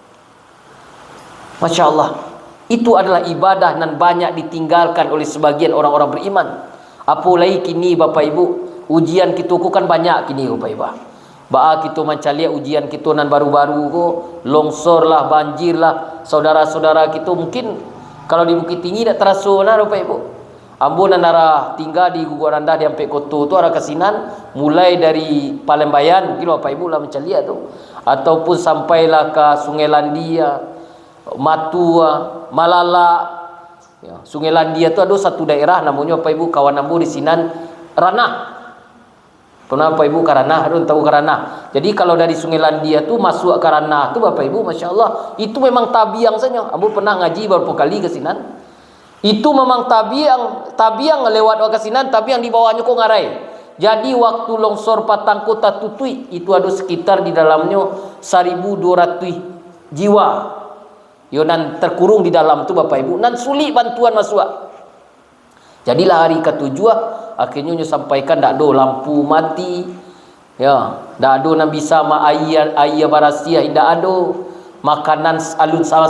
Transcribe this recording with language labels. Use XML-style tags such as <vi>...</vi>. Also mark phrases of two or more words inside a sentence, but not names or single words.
<ar>Masya Allah,</ar> <id>itu adalah ibadah dan banyak ditinggalkan oleh sebagian orang-orang beriman. Apalagi kini Bapak Ibu, ujian kita kan banyak kini Bapak Ibu.</id> <min>Ba'a kita mencari ujian kita nan baru-baru ko, longsor lah, banjir lah, saudara-saudara kita mungkin kalau di Bukit Tinggi tak terasa nah Bapak Ibu. Ambo nan arah tinggal di Gugur Rendah di Ampek Koto tu arah Kasinan, mulai dari Palembang mungkin Bapak Ibu lah mencari tu, ataupun sampailah ke Sungai Landia, Matua, Malala. Ya, Sungai Landia tu ada satu daerah namanya Bapak Ibu, kawan ambo di Sinan Ranah. Pernah Bapak Ibu ke Ranah, ada tahu ke Ranah. Jadi kalau dari Sungai Landia tu masuk ke Ranah tu Bapak Ibu,</min> <ar>Masya Allah,</ar> <min>itu memang tabiang saja. Ambo pernah ngaji beberapa kali ke Sinan. Itu memang tabiang lewat ke Sinan, tabiang di bawahnya kok ngarai.</min> <id>Jadi waktu longsor Patang Kota Tutui itu ada sekitar di dalamnya 1.200 jiwa.</id> <min>Yo nan terkurung di dalam tu Bapak Ibu, nan sulit bantuan masuk. Jadilah hari ketujuh akhirnya nyo sampaikan dak ada lampu mati. Ya, dak ada nan bisa ma air barasia, dak ada makanan alun sama.</min>